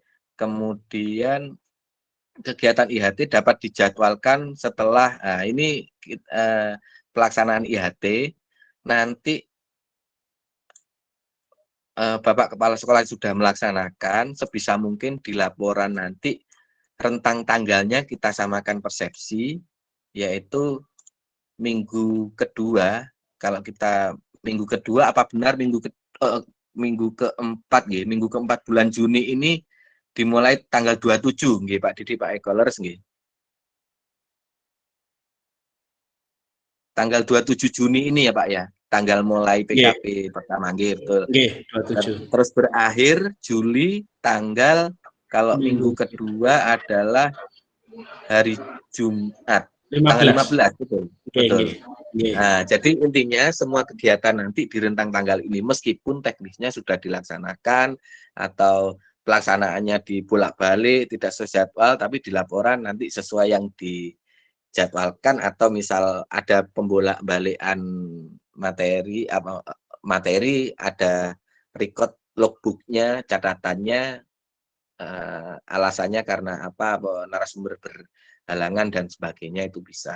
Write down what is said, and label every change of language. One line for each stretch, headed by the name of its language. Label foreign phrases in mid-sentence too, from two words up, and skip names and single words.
Indonesian: Kemudian kegiatan IHT dapat dijadwalkan setelah ini pelaksanaan IHT nanti Bapak Kepala Sekolah sudah melaksanakan, sebisa mungkin di laporan nanti rentang tanggalnya kita samakan persepsi, yaitu minggu kedua. Kalau kita minggu kedua, apa benar minggu keempat nggih, minggu keempat bulan Juni ini dimulai tanggal 27 nggih Pak Didi, Pak Ekolers nggih. Tanggal 27 Juni ini ya Pak ya, tanggal mulai PKP pertama nggih, betul. Nggih, 27. Terus berakhir Juli tanggal, kalau minggu kedua adalah hari Jumat, 15. tanggal 15, betul. Oke, Betul. nggih. Nah, jadi intinya semua kegiatan nanti di rentang tanggal ini, meskipun teknisnya sudah dilaksanakan atau pelaksanaannya dibolak-balik, tidak sesuai jadwal, tapi di laporan nanti sesuai yang dijadwalkan, atau misal ada pembolak-balikan materi, ada record logbooknya, catatannya, alasannya karena apa, narasumber berhalangan dan sebagainya, itu bisa.